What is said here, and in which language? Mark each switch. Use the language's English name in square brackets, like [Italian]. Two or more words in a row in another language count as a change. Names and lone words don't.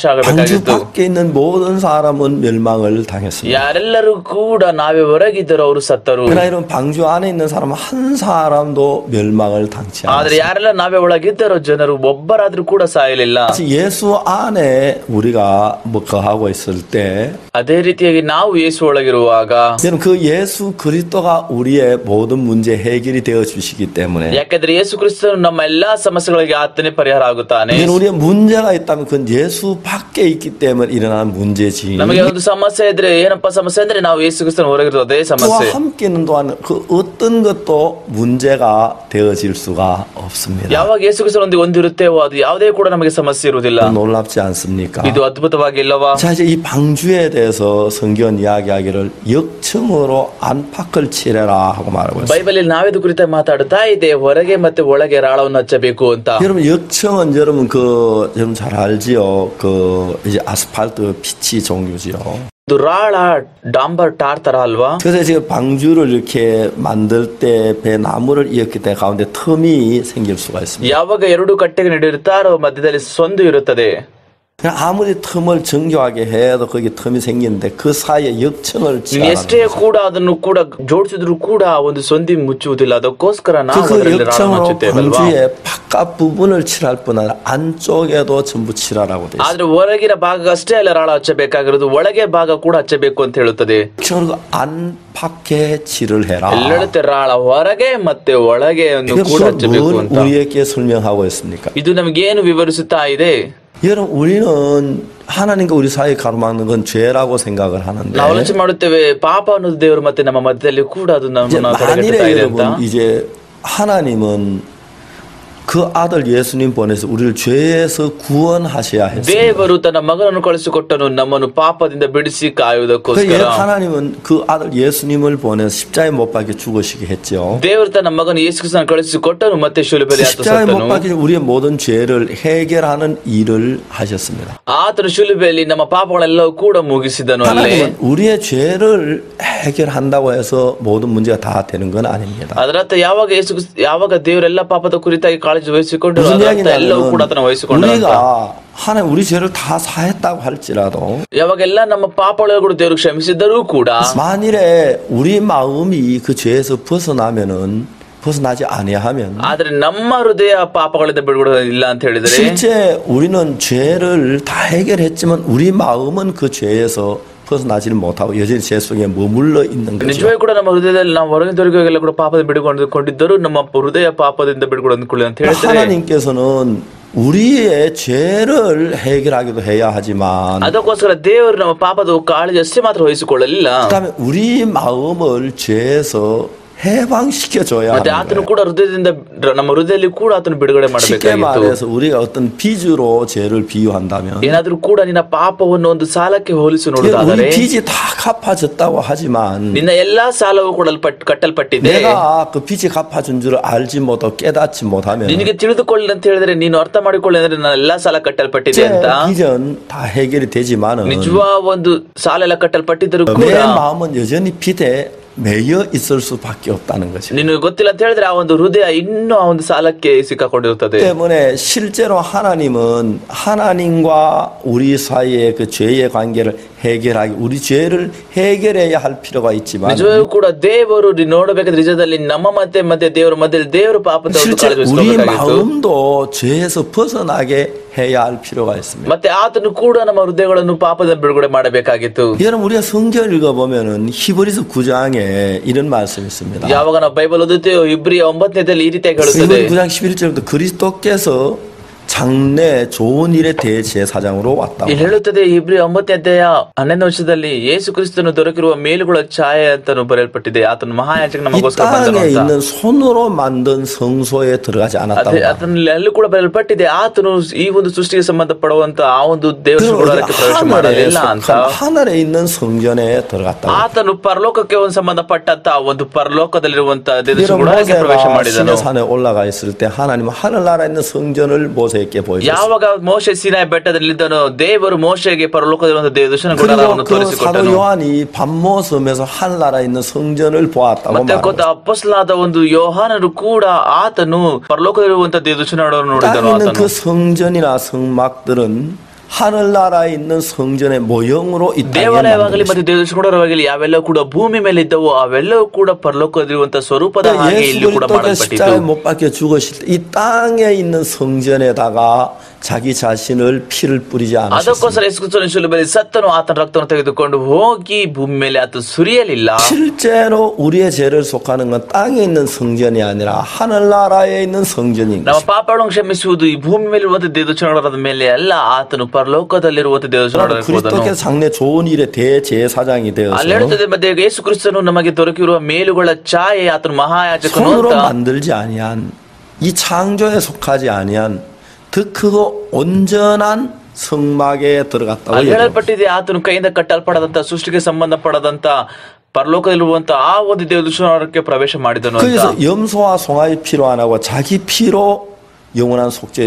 [Korean] 방주 [Kannada] ಆಗಬೇಕಾಗಿತ್ತು. [Korean] 밖에 있는 모든 사람은 멸망을 당했습니다. [Kannada] ಯಾರೆಲ್ಲರೂ ಕೂಡ ನಾವೇ ಹೊರಗಿದ್ದರೋ ಅವರು ಸತ್ತರು. [Korean] 그러나 이런 방주 안에 있는 사람 한 사람도 멸망을 당치 [Kannada] ಆದ್ರೆ [Korean] 않았습니다. [Kannada] ಯಾರೆಲ್ಲ ನಾವೇ ಒಳಗಿದ್ದರೋ ಜನರು ಒಬ್ಬರಾದ್ರೂ ಕೂಡ ಸಾಯಲಿಲ್ಲ. [Korean] 예수 안에 우리가 뭐 거하고 있을 때 [Kannada] ಅದೇ ರೀತಿಯಾಗಿ ನಾವು ಯೇಸು ಒಳಗಿರುವಾಗ [Korean] 여러분 그 예수 그리스도가 우리의 모든 문제 해결이 되어 주시기 때문에 [Kannada] ಯಾಕಂದ್ರೆ ಯೇಸು ಕ್ರಿಸ್ತನು ನಮ್ಮ ಎಲ್ಲಾ ಸಮಸ್ಯೆಗಳಿಗೆ ಆತನೇ ಪರಿಹಾರ ಆಗುತ್ತಾನೆ. [Korean] 우리의 문제가 있다면 그건 예수 밖에 있기 때문에 일어나는 문제지. [Kannada] ನಮಗೆ ಒಂದು ಸಮಸ್ಯೆ ಇದ್ರೆ ಏನಪ್ಪ ಸಮಸ್ಯೆ ಅಂದ್ರೆ ನಾವು ಯೇಸು ಕ್ರಿಸ್ತನ ಹೊರಗಿರೋದು ಅದೇ ಸಮಸ್ಯೆ. [Korean] 그와 함께 있는 동안 그 어떤 것도 문제가 되어질 수가 없습니다. [Kannada] ಯಾವಾಗ ಯೇಸು ಕ್ರಿಸ್ತನೊಂದಿಗೆ ಒಂದಿರುತ್ತೇವೋ ಅದು ಯಾವುದೇ ಕೂಡ ನಮಗೆ ಸಮಸ್ಯೆ ಇರುವುದಿಲ್ಲ. [Korean] 놀랍지 않습니까? [Kannada] ಇದು ಅದ್ಭುತವಾಗಿಲ್ಲವಾ? [Korean] 자 이제 이 방주에 대해서 성경은 이야기하기를 역청으로 안팎을 칠해라 하고 말하고 있습니다. [Kannada] ಬೈಬಲ್ ನಾವಿದು ಕುರಿತಾಗಿ ಮಾತಾಡುತ್ತಾ ಇದೆ, ಹೊರಗೆ ಮತ್ತೆ ಒಳಗೆ ರಾಳವನ್ನು ಹಚ್ಚಬೇಕು ಅಂತ. [Korean] 여러분 역청은 여러분 여러분 잘 알지요? 그 이제 아스팔트 피치 종류지요. [Kannada] ಇದು ರಾಳ ಡಾಂಬರ್ ಟಾರ್ ತರ ಅಲ್ವಾ? [Korean] 그래서 지금 방주를 이렇게 만들 때 배 나무를 이었기 때문에 가운데 틈이 생길 수가 있습니다. [Kannada] ಯಾವಾಗ ಎರಡು ಕಟ್ಟೆಗೆ ನಡೆಯುತ್ತಾರೋ ಮಧ್ಯದಲ್ಲಿ ಸಂದು ಇರುತ್ತದೆ. [Korean] 아무리 틈을 정교하게 해도 거기 틈이 생기는데 그 사이에 역청을 [Kannada] ಎಷ್ಟೇ ಕೂಡ ಅದನ್ನು ಕೂಡ ಜೋಡಿಸಿದ್ರು ಕೂಡ ಒಂದು ಸಂದಿ ಮುಚ್ಚುವುದಿಲ್ಲ. ಅದಕ್ಕೋಸ್ಕರ ನಾವು ಅದರಲ್ಲಿ ರಾಳವನ್ನು [Korean] 역청으로 [Kannada] ಹಚ್ಚುತ್ತೇವಲ್ವಾ? [Korean] 방주의 바깥 부분을 칠할 뿐 아니라 안쪽에도 전부 칠하라고 돼 있어요. [Kannada] ಆದ್ರೆ ಹೊರಗಿನ ಭಾಗ ಅಷ್ಟೇ ಅಲ್ಲ ರಾಳ ಹಚ್ಚಬೇಕಾಗಿರೋದು, ಒಳಗೆ ಭಾಗ ಕೂಡ ಹಚ್ಚಬೇಕು ಅಂತ ಹೇಳುತ್ತದೆ. [Korean] 역청으로 안팎에 칠을 해라. [Kannada] ಎಲ್ಲೆಳುತ್ತೆ ರಾಳ ಹೊರಗೆ ಮತ್ತೆ ಒಳಗೆ ಕೂಡ ಹಚ್ಚಬೇಕು [Korean] 뭘 [Kannada] ಅಂತ. [Korean] 우리에게 설명하고 있습니까? [Kannada] ಇದು ನಮಗೇನು ವಿವರಿಸುತ್ತಾ ಇದೆ? [Korean] 여러분 우리는 하나님과 우리 사이에 가로막는 건 죄라고 생각을 하는데 [Kannada] ನಾವು ಆಲೋಚನೆ ಮಾಡುತ್ತೇವೆ ಪಾಪ ಅನ್ನೋದು ದೇವರು ಮತ್ತೆ ನಮ್ಮ ಮಧ್ಯದಲ್ಲಿ ಕೂಡ ಅದು [Korean] 이제 [Kannada] ನಮ್ಮನ್ನು [Korean] 만일에 [Kannada] ತಡೆಗಟ್ಟುತ್ತಾ ಇದೆ ಅಂತ. [Korean] 여러분 이제 하나님은 그 아들 예수님 보내서 우리를 죄에서 구원하셔야 했습니다. [Kannada] ದೇವರು ತನ್ನ ಮಗನನ್ನು ಕಳಿಸಿಕೊಟ್ಟನು ನಮ್ಮನ್ನು ಪಾಪದಿಂದ ಬಿಡಿಸಿ [Korean] 그 [Kannada] ಕಾಯುವುದಕ್ಕೋಸ್ಕರ. [Korean] 하나님은 그 아들 예수님을 보내서 십자가에 못 박혀 죽으시게 했죠. [Kannada] ದೇವರು ತನ್ನ ಮಗನ ಯೇಸು ಕ್ರಿಸ್ತನನ್ನು ಕಳಿಸಿಕೊಟ್ಟನು ಮತ್ತೆ ಶಿಲುಬೆಯಲ್ಲಿ ಆತ [Korean] 십자가에 못 [Kannada] ಸತ್ತನು. [Korean] 박혀 우리의 모든 죄를 해결하는 일을 하셨습니다. [Kannada] ಆತನು ಶಿಲುಬೆಯಲ್ಲಿ ನಮ್ಮ ಪಾಪಗಳೆಲ್ಲವೂ ಕೂಡ ಮುಗಿಸಿದನು. ಅಲ್ಲೇ [Korean] 하나님은 우리의 죄를 해결한다고 해서 모든 문제가 다 되는 건 아닙니다. [Kannada] ಅದರರ್ಥ ಯಾವಾಗ ದೇವರೆಲ್ಲ ಪಾಪದ ಕುರಿತಾಗಿ ಕಾಳಜಿ ವಹಿಸಿಕೊಂಡು [Korean] 무슨 [Kannada] ಎಲ್ಲವೂ ಕೂಡ ಆತನ [Korean] 이야기냐면 [Kannada] ವಹಿಸಿಕೊಂಡ. [Korean] 우리가 하나님 우리 죄를 다 사했다고 할지라도 [Kannada] ಯಾವಾಗೆಲ್ಲ ನಮ್ಮ ಪಾಪಗಳು ಕೂಡ ದೇವರು ಕ್ಷಮಿಸಿದ್ದರೂ ಕೂಡ [Korean] 만일에 우리 마음이 그 죄에서 벗어나지 아니하면 [Kannada] ಆದ್ರೆ ನಮ್ಮ ಹೃದಯ ಪಾಪಗಳಿಂದ ಬಿಡುಗಡೆ ಇಲ್ಲ ಅಂತ ಹೇಳಿದರೆ [Korean] 실제 우리는 죄를 다 해결했지만 우리 마음은 그 죄에서 벗어나지는 못하고 여전히 죄 속에 머물러 있는 거죠. [Kannada] ನಿಜವಾಗಿ ಕೂಡ ನಮ್ಮ ಹೃದಯದಲ್ಲಿ ನಾವು ಹೊರಗಿನವರಿಗೆಲ್ಲ ಕೂಡ ಪಾಪದ ಬಿಡುಗೊಂಡಿದ್ದರೂ ನಮ್ಮ ಹೃದಯ ಪಾಪದಿಂದ ಬಿಡುಗಡೆ ಹೊಂದಿಕೊಳ್ಳಿ ಅಂತ ಹೇಳಿದರೆ [Korean] 하나님께서는 우리의 죄를 해결하기도 해야 하지만 [Kannada] ಅದಕ್ಕೋಸ್ಕರ ದೇವರು ನಮ್ಮ ಪಾಪದ ಕಾಳಜಿ ಅಷ್ಟೇ ಮಾತ್ರ ವಹಿಸಿಕೊಳ್ಳಲಿಲ್ಲ. [Korean] 그다음에 우리 마음을 죄에서 해방시켜줘야 [Kannada] ಮತ್ತೆ [Korean] 하는 [Kannada] ಆತನು [Korean] 거예요. [Kannada] ಕೂಡ ಹೃದಯದಿಂದ ನಮ್ಮ ಹೃದಯದಲ್ಲಿ ಕೂಡ ಆತನು ಬಿಡುಗಡೆ [Korean] 쉽게 [Kannada] ಮಾಡಬೇಕಾಗಿತ್ತು. [Korean] 말해서 우리가 어떤 빚으로 죄를 비유한다면 [Kannada] ಏನಾದ್ರೂ ಕೂಡ ನಿನ್ನ ಪಾಪವನ್ನು ಒಂದು ಸಾಲಕ್ಕೆ ಹೋಲಿಸಿ [Korean] 우리 [Kannada] ನೋಡುವುದಾದರೆ [Korean] 빚이 다 갚아졌다고 하지만 [Kannada] ನಿನ್ನ ಎಲ್ಲಾ ಸಾಲವು ಕೂಡ ಕಟ್ಟಲ್ಪಟ್ಟಿದೆ. [Korean] 내가 그 빚이 갚아준 줄 알지 못하고 깨닫지 못하면 [Kannada] ನಿನಗೆ ತಿಳಿದುಕೊಳ್ಳಿ ಅಂತ ಹೇಳಿದ್ರೆ ನೀನು ಅರ್ಥ ಮಾಡಿಕೊಳ್ಳಿ ಅಂದ್ರೆ ನನ್ನ ಎಲ್ಲಾ ಸಾಲ ಕಟ್ಟಲ್ಪಟ್ಟಿದೆ [Korean] 제 [Kannada] ಅಂತ. [Korean] 빚은 다 해결이 되지만은 [Kannada] ನಿಜವಾ ಒಂದು ಸಾಲ ಎಲ್ಲ ಕಟ್ಟಲ್ಪಟ್ಟಿದ್ದರೂ [Korean] 내 [Kannada] ಕೂಡ [Korean] 마음은 여전히 빚에 매여 있을 수밖에 없다는 것입니다. [Kannada] ನಿನಗೆ ಗೊತ್ತಿಲ್ಲ ಅಂತ ಹೇಳಿದ್ರೆ ಆ ಒಂದು ಹೃದಯ ಇನ್ನೂ ಆ ಒಂದು ಸಾಲಕ್ಕೆ ಸಿಕ್ಕಾಕೊಂಡಿರುತ್ತದೆ. [Korean] 때문에 실제로 하나님은 하나님과 우리 사이의 그 죄의 관계를 해결하기, 우리 죄를 해결해야 할 필요가 있지만 [Kannada] ನಿಜವೂ ಕೂಡ ದೇವರು ನೋಡಬೇಕಾದ್ರೆ ನಿಜದಲ್ಲಿ ನಮ್ಮ ಮತ್ತೆ ದೇವರ ಮಧ್ಯದಲ್ಲಿ ದೇವರು ಪಾಪದ ಒಂದು [Korean] 실제 [Kannada] ಕಾಳಜಿ [Korean] 우리 [Kannada] ವಹಿಸಬೇಕಾಗಿತ್ತು. [Korean] 마음도 죄에서 벗어나게 해야 할 필요가 있습니다. [Kannada] ಮತ್ತೆ ಆತನು ಕೂಡ ನಮ್ಮ ಹೃದಯಗಳನ್ನು ಪಾಪದ ಬಿಡುಗಡೆ ಮಾಡಬೇಕಾಗಿತ್ತು. [Korean] 여러분 우리가 성경을 읽어보면은 히브리서 9장에 이런 말씀이 있습니다. [Kannada] ಯಾವಾಗ ನಾವು ಬೈಬಲ್ ಓದುತ್ತೇವೆ ಇಬ್ರಿಯ 9ನೇದಲ್ಲಿ ಈ ರೀತಿಯಾಗಿ ಹೇಳುತ್ತದೆ. [Korean] 9장 11절부터 그리스도께서 장래 좋은 일에 대해 제사장으로 왔다고. [Kannada] ಇಲ್ಲಿ ಹೇಳುತ್ತದೆ ಇಬ್ರಿಯ 9ನೇ ಅಧ್ಯಾಯ 11ನೇ ವರ್ಷದಲ್ಲಿ ಯೇಸು ಕ್ರಿಸ್ತನು ದೊರಕಿರುವ ಮೇಲುಗಳ ಛಾಯೆ ಅಂತಾನು ಬರೆಯಲ್ಪಟ್ಟಿದೆ. ಆತನು ಮಹಾಯಾಜಕ [Korean] 이 [Kannada] ನಮಗೋಸ್ಕರ [Korean] 땅에 [Kannada] ಬಂದನು ಅಂತ. [Korean] 있는 손으로 만든 성소에 들어가지 않았다고. [Kannada] ಆತನಲ್ಲಿ ಎಲ್ಲೂ ಕೂಡ ಬರೆಯಲ್ಪಟ್ಟಿದೆ ಆತನು ಈ ಒಂದು ಸೃಷ್ಟಿಗೆ ಸಂಬಂಧಪಡುವಂತ ಆ ಒಂದು ದೇವರ ಗುಡಾರಕ್ಕೆ ಪ್ರವೇಶ ಮಾಡಲಿಲ್ಲ ಅಂತ. [Korean] 하늘에 있는 성전에 들어갔다고. [Kannada] ಆತನು ಪರಲೋಕಕ್ಕೆ ಒಂದು ಸಂಬಂಧಪಟ್ಟಂತ ಒಂದು ಪರಲೋಕದಲ್ಲಿರುವಂತ ದೇವರ ಗುಡಾರಕ್ಕೆ ಪ್ರವೇಶ ಮಾಡಿದನು. [Korean] 산에 올라가 있을 때 하나님은 하늘나라에 있는 성전을 모세에게 보여줬어요. [Kannada] ಯಾವಾಗ ಮೋಶೆ ಸೀನಾಯಿ ಬೆಟ್ಟದಲ್ಲಿದ್ದನೋ ದೇವರು ಮೋಶೆಗೆ ಪರಲೋಕದಲ್ಲಿರುವಂತ ದೇವದರ್ಶನ ಗುಡಾರವನ್ನು [Korean] 그리고 그 사도 [Kannada] ತೋರಿಸಿಕೊಟ್ಟನು. [Korean] 요한이 밤모섬에서 하늘나라에 있는 성전을 보았다고 [Kannada] ಮತ್ತೆ ಗೊತ್ತ [Korean] 말합니다. [Kannada] ಅಪೊಸ್ತಲನಾದ ಒಂದು ಯೋಹಾನನು ಕೂಡ ಆತನು ಪರಲೋಕದಲ್ಲಿರುವಂತ ದೇವದರ್ಶನವನ್ನು ನೋಡಿದನು. [Korean] 땅에 있는 [Kannada] ಆತನು [Korean] 그 성전이나 성막들은 하늘나라에 있는 성전의 모형으로 이 땅에 [Kannada] ದೇವಾಲಯವಾಗಲಿ [Korean] 만들었어요. [Kannada] ಮತ್ತೆ ದೇವದರ್ಶನವಾಗಲಿ ಯಾವೆಲ್ಲವೂ ಕೂಡ ಭೂಮಿ ಮೇಲೆ ಇದ್ದವು ಅವೆಲ್ಲವೂ ಕೂಡ ಪರಲೋಕದಲ್ಲಿರುವಂತಹ ಸ್ವರೂಪದ ಹಾಗೆ [Korean] 예수 [Kannada] ಇಲ್ಲಿ ಕೂಡ [Korean] 그리스도가 [Kannada] ಮಾಡಲ್ಪಟ್ಟಿತು. [Korean] 십자가에 못 박혀 죽으실 때 이 땅에 있는 성전에다가 자기 자신을 피를 뿌리지 않으셨습니다. [Kannada] ಅದಕ್ಕೋಸ್ಕರ ಯೇಸು ಕ್ರಿಸ್ತನು ಶಿಲುಬೆಯಲ್ಲಿ ಸತ್ತನು ಆತನ ರಕ್ತವನ್ನು ತೆಗೆದುಕೊಂಡು ಹೋಗಿ ಭೂಮಿ ಮೇಲೆ ಆತ ಸುರಿಯಲಿಲ್ಲ. [Korean] 실제로 우리의 죄를 속하는 건 땅에 있는 성전이 아니라 하늘나라에 있는 성전인 [Kannada] ನಮ್ಮ [Korean] 것입니다. [Kannada] ಪಾಪಗಳನ್ನು ಕ್ಷಮಿಸುವುದು ಈ ಭೂಮಿ ಮೇಲೆ ಇರುವಂತಹ ದೇವದರ್ಶನದ ಮೇಲೆ ಅಲ್ಲ, ಆತನು ಪರಲೋಕದಲ್ಲಿರುವಂತಹ ದೇವದರ್ಶನದ [Korean] 그리스도께서 장래 좋은 일에 대제사장이 되어서 [Kannada] ಅಲ್ಲಿ ಹೇಳುತ್ತದೆ ಮತ್ತೆ ಯೇಸು ಕ್ರಿಸ್ತನು ನಮಗೆ ದೊರಕಿರುವ ಮೇಲುಗಳ ಛಾಯೆ ಆತನು ಮಹಾಯಾಜಕನು [Korean] 손으로 [Kannada] ಅಂತ. [Korean] 만들지 아니한 이 창조에 속하지 아니한 더 크고 온전한 성막에 들어갔다고 [Kannada] ಅಲ್ಲಿ [Korean] 얘기합니다. [Kannada] ಹೇಳಲ್ಪಟ್ಟಿದೆ ಆತನು ಕೈಯಿಂದ ಕಟ್ಟಲ್ಪಡದಂತ ಸೃಷ್ಟಿಗೆ ಸಂಬಂಧಪಡದಂತ ಪರಲೋಕದಲ್ಲಿರುವಂತ ಆ ಒಂದು ದೇವದರ್ಶನಕ್ಕೆ ಪ್ರವೇಶ ಮಾಡಿದನು ಅಂತ. [Korean] 그래서 염소와 송아지 피로 안 하고 자기 피로 영원한 속죄를